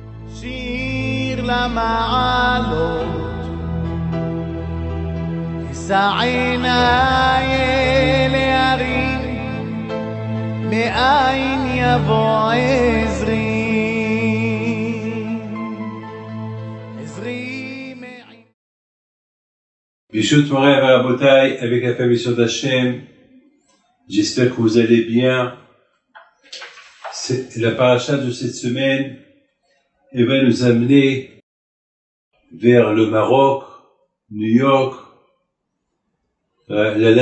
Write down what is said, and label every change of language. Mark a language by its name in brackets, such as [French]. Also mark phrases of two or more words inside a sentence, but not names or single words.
[Hebrew] שיר למעלות, אשא עיניי אל ההרים, מאין יבוא עזרי. ברשות מוריי רבותיי, [French] avec la permission d'Hachem, j'espère que vous allez bien. La paracha de cette semaine va nous amener vers le Maroc, New York, la